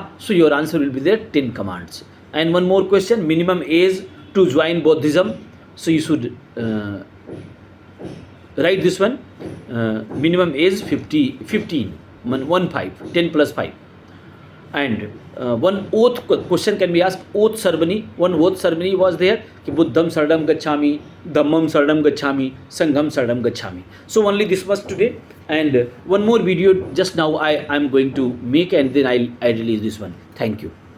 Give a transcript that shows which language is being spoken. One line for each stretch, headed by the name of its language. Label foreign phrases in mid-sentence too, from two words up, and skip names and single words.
English: So your answer will be there 10 commands. And one more question, minimum age to join Buddhism. So you should write this one. minimum age 15, 10 plus 5. And one oath question can be asked, oath ceremony. One oath ceremony was there,
Pali: ki buddham saranam gacchami, dhammam saranam gacchami, sangham saranam gacchami.
English: So only this was today, and one more video just now I am going to make, and then I release this one. Thank you.